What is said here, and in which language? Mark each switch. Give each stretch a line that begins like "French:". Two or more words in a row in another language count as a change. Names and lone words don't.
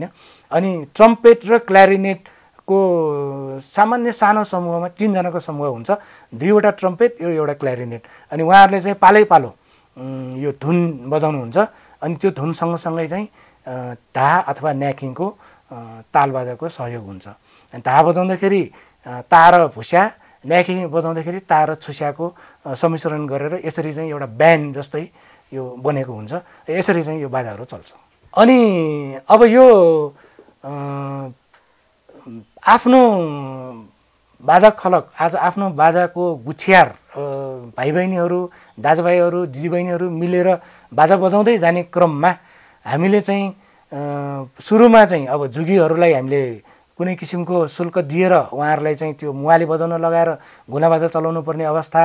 Nepali: अनि ट्रम्पेट र क्ल्यारिनेटको सामान्य सानो समूहमा 3 जनाको समूह हुन्छ, 2वटा ट्रम्पेट यो एउटा क्ल्यारिनेट। अनि उहाँहरूले चाहिँ पालै पालो यो धुन बजाउनुहुन्छ। अनि त्यो धुन सँगसँगै चाहिँ ढा अथवा न्याकिङको तालबाजाको सहयोग हुन्छ। अनि ढा बजाउँदाखेरि ता र भुस्या, न्याकिङ बजाउँदाखेरि ता र छुस्याको सम्मिश्रण गरेर यसरी चाहिँ एउटा ब्यान्ड जस्तै यो बनेको हुन्छ। यसरी चाहिँ यो बाजाहरू चल्छ। अनि अब यो आफ्नो बाजा खलक आज आफ्नो बाजाको गुछियार भाइ बहिनीहरू, दाजुभाइहरू, दिदीबहिनीहरू मिलेर बाजा बजाउँदै जाने क्रममा हामीले चाहिँ सुरुमा चाहिँ अब जुगीहरूलाई हामीले कुनै किसिमको शुल्क दिएर उहाँहरूलाई चाहिँ त्यो मुवाली बजाउन लगाएर गुना बाजा चलाउनु पर्ने अवस्था।